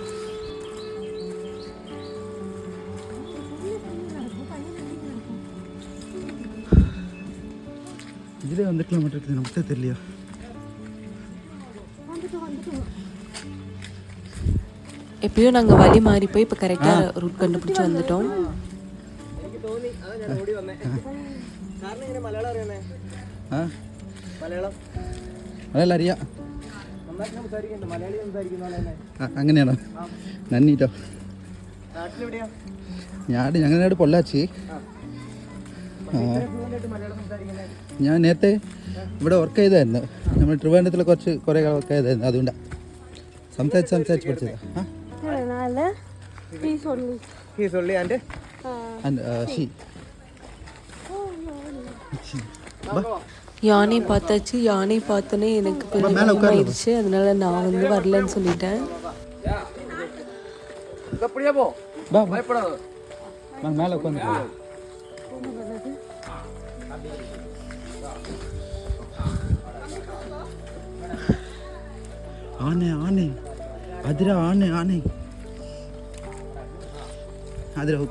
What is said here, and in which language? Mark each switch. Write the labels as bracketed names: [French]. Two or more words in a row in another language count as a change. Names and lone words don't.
[Tamil] இதிலே வந்து கிலோமீட்டர் இருக்குது, நமக்கு தெரியலையா? எப்பயோ நாங்கள் வழி மாறி போய் இப்போ கரெக்டாக ரூட் கண்டுபிடிச்சி வந்துட்டோம். [Malayalam] മലയാളം അറിയാം. അങ്ങനെയാണോ? നന്ദിട്ടോ. ഞങ്ങളുടെ പൊള്ളാച്ചി. ഞാൻ നേരത്തെ ഇവിടെ വർക്ക് ചെയ്തായിരുന്നു. നമ്മൾ ട്രിവാൻഡ്രത്തിൽ കുറേ വർക്ക് ചെയ്തായിരുന്നു. അതുകൊണ്ടാണ് സംസാരിച്ച് പഠിച്ചത്. [Tamil] யானை பார்த்தாச்சு. யானை பார்த்தோன்னே எனக்கு கொஞ்சம் ஆயிடுச்சு. அதனால நான் வந்து வரலன்னு சொல்லிட்டேன். மேலே உட்காந்து ஆனை ஆனை அதிரா ஆனை ஆனை அதிரா உட்கா.